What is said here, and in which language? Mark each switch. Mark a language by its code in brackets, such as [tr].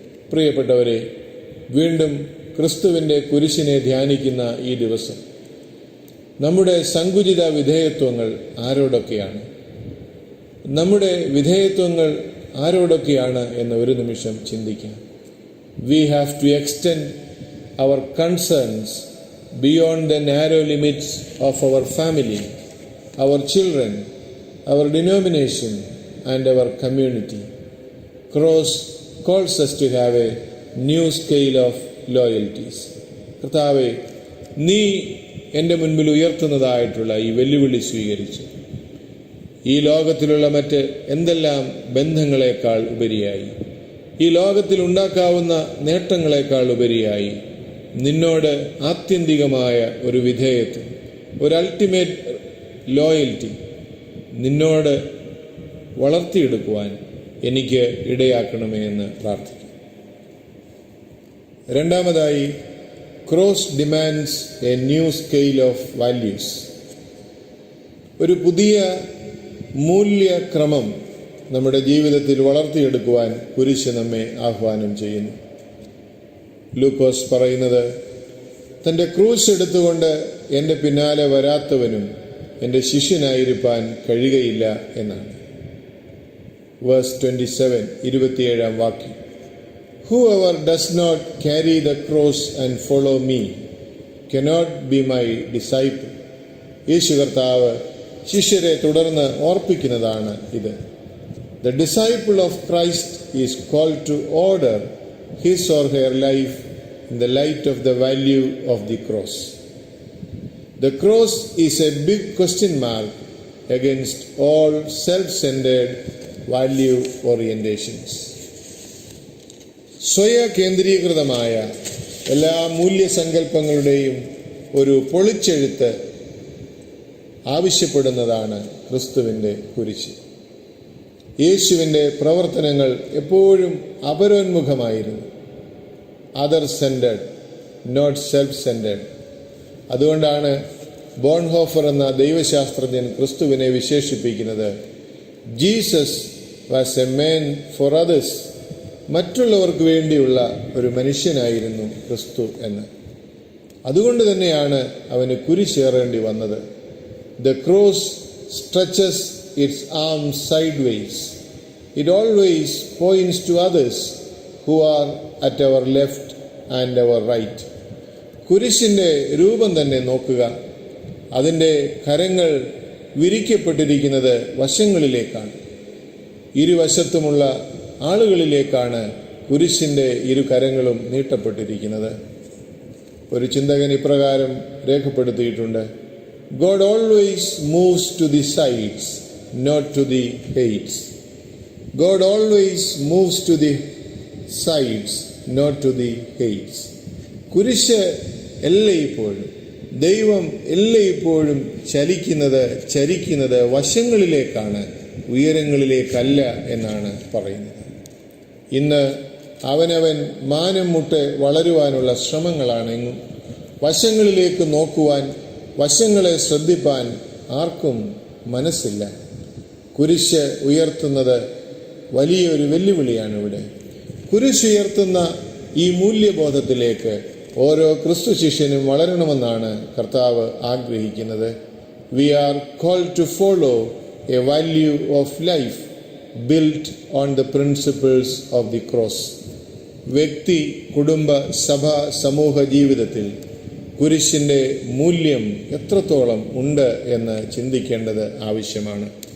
[ml] പ്രിയപ്പെട്ടവരെ, വീണ്ടും ക്രിസ്തുവിൻ്റെ കുരിശിനെ ധ്യാനിക്കുന്ന ഈ ദിവസം നമ്മുടെ സങ്കുചിത വിധേയത്വങ്ങൾ ആരോടൊക്കെയാണ്? നമ്മുടെ വിധേയത്വങ്ങൾ ആരോടൊക്കെയാണ് എന്ന് ഒരു നിമിഷം ചിന്തിക്കാം. [en] We have to extend our concerns beyond the narrow limits of our family, our children, our denomination, and our community. Cross calls us to have a new scale of loyalties. [ml] കർത്താവേ, നീ എൻ്റെ മുൻപിൽ ഉയർത്തുന്നതായിട്ടുള്ള ഈ വെല്ലുവിളി സ്വീകരിച്ചു. ഈ ലോകത്തിലുള്ള മറ്റ് എന്തെല്ലാം ബന്ധങ്ങളെക്കാൾ ഉപരിയായി, ഈ ലോകത്തിൽ ഉണ്ടാക്കാവുന്ന നേട്ടങ്ങളെക്കാൾ ഉപരിയായി നിന്നോട് ആത്യന്തികമായ ഒരു വിധേയത്വം, ഒരു അൾട്ടിമേറ്റ് ലോയൽറ്റി നിന്നോട് വളർത്തിയെടുക്കുവാൻ എനിക്ക് ഇടയാക്കണമേ എന്ന് പ്രാർത്ഥിക്കും. രണ്ടാമതായി, [en] Cross demands a new scale of values. [ml] ഒരു പുതിയ മൂല്യക്രമം നമ്മുടെ ജീവിതത്തിൽ വളർത്തിയെടുക്കുവാൻ കുരിശ് നമ്മെ ആഹ്വാനം ചെയ്യുന്നു. ലൂക്കോസ് പറയുന്നത്, തൻ്റെ ക്രൂശ് എടുത്തുകൊണ്ട് എൻ്റെ പിന്നാലെ വരാത്തവനും എൻ്റെ ശിഷ്യനായിരിക്കാൻ കഴിയുകയില്ല എന്നാണ്. വേഴ്സ് 27, 27-ാം വാക്യം. [en] Whoever does not carry the cross and follow me cannot be my disciple. [ml] യേശു കർത്താവ് ശിഷ്യരെ തുടർന്ന് ഓർപ്പിക്കുന്നതാണ് ഇത്. [en] The disciple of Christ is called to order his or her life in the light of the value of the cross. The cross is a big question mark against all self-centered value orientations. [ml] സ്വയകേന്ദ്രീകൃതമായ എല്ലാ മൂല്യസങ്കല്പങ്ങളുടെയും ഒരു പൊളിച്ചെഴുത്ത് ആവശ്യപ്പെടുന്നതാണ് ക്രിസ്തുവിൻ്റെ കുരിശ്. യേശുവിൻ്റെ പ്രവർത്തനങ്ങൾ എപ്പോഴും അപരോന്മുഖമായിരുന്നു, [en] Other centred, not self centred. [ml] അതുകൊണ്ടാണ് Bonhoeffer എന്ന ദൈവശാസ്ത്രജ്ഞൻ ക്രിസ്തുവിനെ വിശേഷിപ്പിക്കുന്നത് [en] Jesus was a man for others. [ml] മറ്റുള്ളവർക്ക് വേണ്ടിയുള്ള ഒരു മനുഷ്യനായിരുന്നു ക്രിസ്തു എന്ന്. അതുകൊണ്ട് തന്നെയാണ് അവന് കുരിശേറേണ്ടി വന്നത്. [en] The cross stretches its arms sideways. It always points to others who are at our left and our right. [ml] കുരിശിൻ്റെ രൂപം തന്നെ നോക്കുക. അതിൻ്റെ കരങ്ങൾ വിരിക്കപ്പെട്ടിരിക്കുന്നത് വശങ്ങളിലേക്കാണ്. ഇരുവശത്തുമുള്ള ആളുകളിലേക്കാണ് കുരിശിൻ്റെ ഇരു കരങ്ങളും നീട്ടപ്പെട്ടിരിക്കുന്നത്. ഒരു ചിന്തകൻ ഇപ്രകാരം രേഖപ്പെടുത്തിയിട്ടുണ്ട്: [en] God always moves to the sides, not to the heights. God always moves to the sides, not to the heights. [ml] കുരിശ് എല്ലായ്പ്പോഴും, ദൈവം എല്ലായ്പ്പോഴും ചരിക്കുന്നത് വശങ്ങളിലേക്കാണ്, ഉയരങ്ങളിലേക്കല്ല എന്നാണ് പറയുന്നത്. ഇന്ന് അവനവൻ മാനം മുട്ടെ വളരുവാനുള്ള ശ്രമങ്ങളാണെങ്കിലും വശങ്ങളിലേക്ക് നോക്കുവാൻ, വശങ്ങളെ ശ്രദ്ധിപ്പാൻ ആർക്കും മനസ്സില്ല. കുരിശ് ഉയർത്തുന്നത് വലിയൊരു വെല്ലുവിളിയാണ് ഇവിടെ. കുരിശ് ഉയർത്തുന്ന ഈ മൂല്യബോധത്തിലേക്ക് ഓരോ ക്രിസ്തു ശിഷ്യനും വളരണമെന്നാണ് കർത്താവ് ആഗ്രഹിക്കുന്നത്. [en] We are called to follow a value of life built on the principles of the cross. [ml] വ്യക്തി, കുടുംബ, സഭ, സമൂഹ ജീവിതത്തിൽ കുരിശിൻ്റെ മൂല്യം എത്രത്തോളം ഉണ്ട് എന്ന് ചിന്തിക്കേണ്ടത് ആവശ്യമാണ്.